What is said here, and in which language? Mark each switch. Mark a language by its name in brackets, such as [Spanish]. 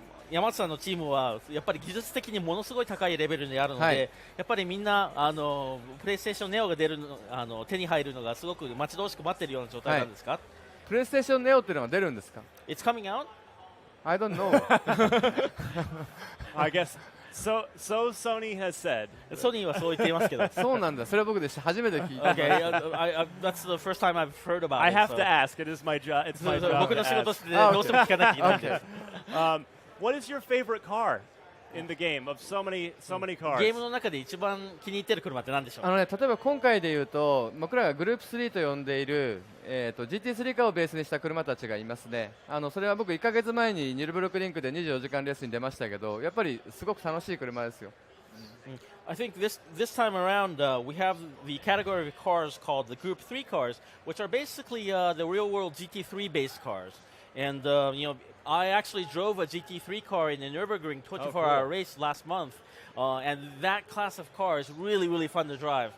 [Japanese] 山内さんのチームはやっぱり技術的にものすごい高いレベルにあるので、やっぱりみんなプレイステーションネオが手に入るのがすごく待ち遠しく待っているような状態なんですか？プレイステーションネオっていうのが出るんですか？ [English] It's coming out? I don't know. I guess so Sony has said. [Japanese] ソニーはそう言っていますけど。そうなんだ。それは僕で初めて聞いた。 [English] Okay, that's the first time I've heard about it. I have to ask. It is my job. It's my job. [Japanese] 僕の仕事してどうしても聞かなきゃいけないんです。 [English] What is your favorite car in the game of so many cars? [Japanese] ゲームの中で一番気に入っている車って何でしょう？例えば今回で言うと僕らがグループ3と呼んでいる、GT3 カーをベースにした車たちがいますね。それは僕1ヶ月前にニュルブルクリンクで24時間レースに出ましたけど、やっぱりすごく楽しい車ですよ。 [English] I think this time around we have the category of cars called the Group 3 cars, which are basically the real-world GT3 based cars. And I actually drove a GT3 car in the Nürburgring 24-hour race last month, and that class of car is really, really fun to drive.